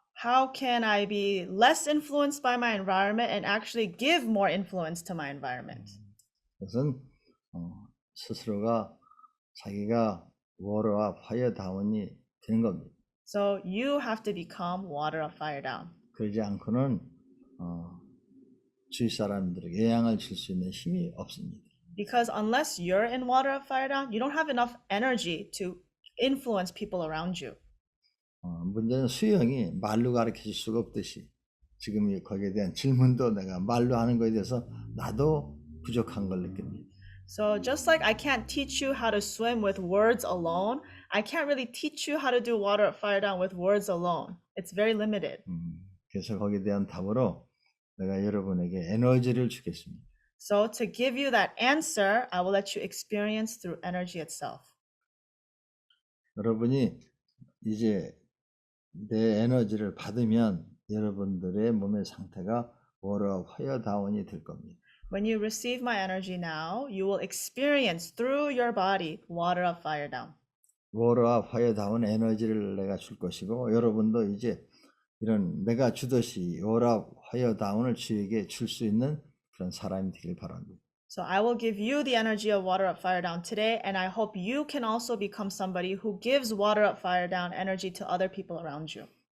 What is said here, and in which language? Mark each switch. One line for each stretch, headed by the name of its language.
English: How can I be less influenced by my environment and actually give more influence to my environment?
Korean: 그것은 스스로가 자기가 워러와 파이어 다운이 되는 겁니다.
English: So you have to become water up, fire down.
Korean: 그러지 않고는 주위 사람들에게 영향을 줄 수 있는 힘이 없습니다.
English: Because unless you're in water up, fire down, you don't have enough energy to influence people around you.
Korean: 문제는 수영이 말로 가르쳐 줄 수가 없듯이 지금 거기에 대한 질문도 내가 말로 하는 것에 대해서 나도 부족한 걸 느낍니다.
English: So just like I can't teach you how to swim with words alone, I can't really teach you how to do water up, fire down with words alone. It's very limited.
Korean: 그래서 거기에 대한 답으로 내가 여러분에게 에너지를 주겠습니다.
English: So to give you that answer, I will let you experience through energy itself.
Korean: 여러분이 이제 내 에너지를 받으면 여러분들의 몸의 상태가 워러 파이어 다운이 될 겁니다.
English: When you receive my energy now, you will experience through your body water up, fire down.
Korean: 워러와 파이어 다운 에너지를 내가 줄 것이고 여러분도 이제 이런 내가 주듯이 워러 파이어 다운을 주에게 줄 수 있는 그런 사람이 되길 바랍니다.
English: So I will give you the energy of water up, fire down today, and I hope you can also become somebody who gives water up, fire down energy to other people around you.